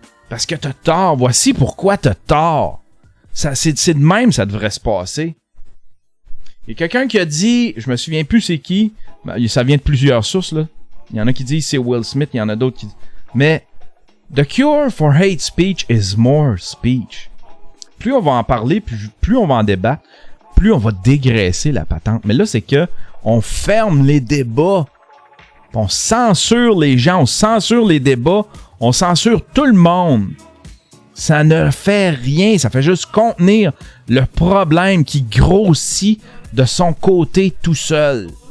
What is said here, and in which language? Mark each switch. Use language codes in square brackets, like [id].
[fr] Parce que t'as tort. Voici pourquoi t'as tort. C'est de même, ça devrait se passer. Il y a quelqu'un qui a dit, je me souviens plus c'est qui, ça vient de plusieurs sources, là. Il y en a qui disent c'est Will Smith, il y en a d'autres qui... Mais [en] The cure for hate speech is more speech. [fr] Plus on va en parler, plus on va en débattre, plus on va dégraisser la patente. Mais là, c'est que on ferme les débats. On censure les gens, on censure les débats, on censure tout le monde. Ça ne fait rien, ça fait juste contenir le problème qui grossit de son côté tout seul.